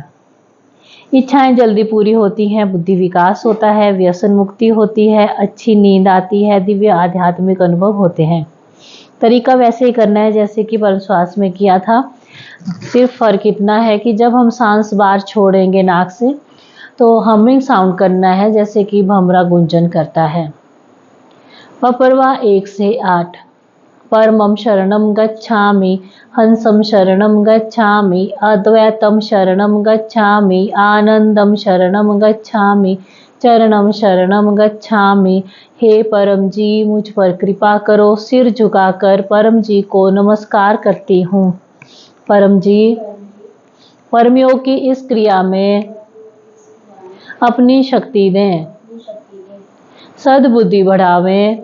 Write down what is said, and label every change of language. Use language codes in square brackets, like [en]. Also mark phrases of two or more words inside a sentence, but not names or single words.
[hi] इच्छाएं जल्दी पूरी होती हैं, बुद्धि विकास होता है, व्यसन मुक्ति होती है, अच्छी नींद आती है, दिव्य आध्यात्मिक अनुभव होते हैं। तरीका वैसे ही करना है जैसे कि परम श्वास में किया था। सिर्फ फर्क इतना है कि जब हम सांस बाहर छोड़ेंगे नाक से तो [en] humming sound [hi] करना है जैसे कि भमरा गुंजन करता है। पपरवा 1 से 8। [sa] परमं शरणं गच्छामि, हंसं शरणं गच्छामि, अद्वैतं शरणं गच्छामि, आनंदं शरणं गच्छामि, चरणं शरणं गच्छामि। [hi] हे परम जी, मुझ पर कृपा करो। सिर झुकाकर परम जी को नमस्कार करती हूँ। परम जी, परमयोग की इस क्रिया में अपनी शक्ति दें, सद्बुद्धि बढ़ावें।